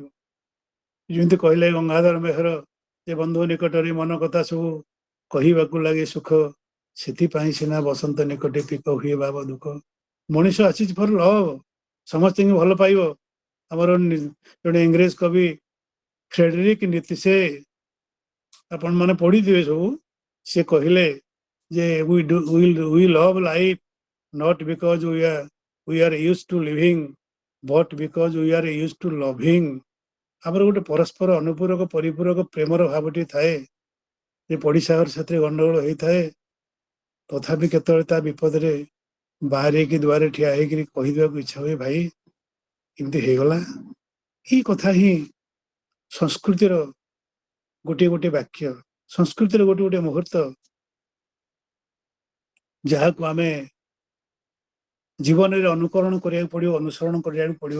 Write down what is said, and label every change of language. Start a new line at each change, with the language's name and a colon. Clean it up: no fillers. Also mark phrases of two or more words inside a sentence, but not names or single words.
Odia: ଯେମିତି କହିଲେ ଗଙ୍ଗାଧର ମେହର ଯେ ବନ୍ଧୁ ନିକଟରେ ମନ କଥା ସବୁ କହିବାକୁ ଲାଗେ ସୁଖ, ସେଥିପାଇଁ ସିନା ବସନ୍ତ ନିକଟେ ପିକ ହୁଏ ଭାବ ଦୁଃଖ। ମଣିଷ ଆସିଛି
English: for love,
Odia: ସମସ୍ତଙ୍କୁ ଭଲ ପାଇବ। ଆମର ଜଣେ ଇଂରେଜ କବି ଫ୍ରେଡରିକ ନିତିଶେ, ଆପଣ ମାନେ ପଢିଥିବେ ସବୁ, ସେ କହିଲେ ଯେ
English: we love life not because we are used to living but because we are used to loving।
Odia: ଆମର ଗୋଟେ ପରସ୍ପର ଅନୁପୂରକ ପରିପୂରକ ପ୍ରେମର ଭାବଟି ଥାଏ। ଯେ ପଡିଶା ଘର ସାଥିରେ ଗଣ୍ଡଗୋଳ ହେଇଥାଏ, ତଥାପି କେତେବେଳେ ତା ବିପଦରେ ବାହାରିକି ଦୁଆରେ ଠିଆ ହେଇକିରି କହିଦେବାକୁ ଇଚ୍ଛା ହୁଏ, ଭାଇ ଏମିତି ହେଇଗଲା। ଏଇ କଥା ହିଁ ସଂସ୍କୃତିର ଗୋଟିଏ ଗୋଟିଏ ବାକ୍ୟ, ସଂସ୍କୃତିର ଗୋଟେ ଗୋଟେ ମୁହୂର୍ତ୍ତ, ଯାହାକୁ ଆମେ ଜୀବନରେ ଅନୁକରଣ କରିବାକୁ ପଡିବ, ଅନୁସରଣ କରିବାକୁ ପଡିବ।